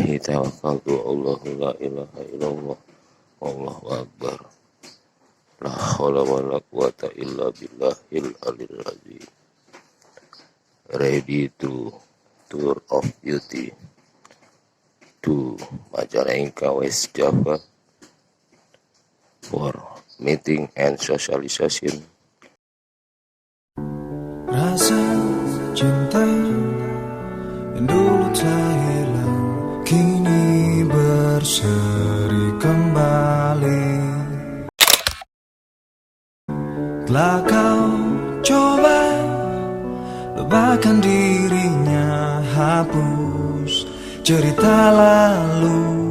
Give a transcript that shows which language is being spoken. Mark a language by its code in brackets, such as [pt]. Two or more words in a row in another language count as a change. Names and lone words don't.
[ar] توكلت الله لا إله إلا الله والله أكبر لا حول ولا قوة إلا بالله العلي العظيم. [en] Ready to tour of duty to Majalengka, West Java for meeting and socialization. [id] Rasa cinta yang dulu telah hilang kini berseri kembali. Telah kau coba lupakan dirinya, hapus cerita lalu